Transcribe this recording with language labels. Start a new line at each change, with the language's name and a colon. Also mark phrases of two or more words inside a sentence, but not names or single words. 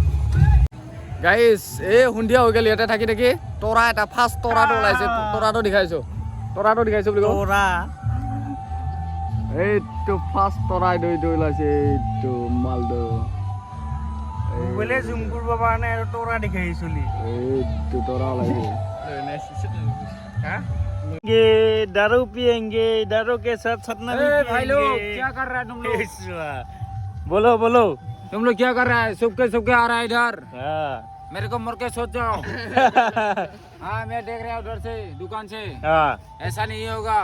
Assamese: গাইছ এই সন্ধিয়া হৈ গ'ল ইয়াতে থাকি তৰা এটা ফাৰ্ষ্ট তৰাটো ওলাইছে তৰাটো দেখাইছোঁ বুলি কওঁ এইটো ফাৰ্ষ্ট তৰা এইটো ওলাইছে এইটো মালটো বোলে জুম কৰিব পৰা নাই আৰু তৰা দেখাই চলি এইটো তৰা ওলাইছে
Hindi: दारू पियेंगे दारू के साथ सतना भी भाई लोग पियेंगे क्या कर रहा है तुम लोग बोलो तुम लोग क्या कर रहा है सबके आ रहा है इधर मेरे को मर के सोच जाओ हाँ मैं देख रहा हूँ उधर से दुकान से ऐसा नहीं होगा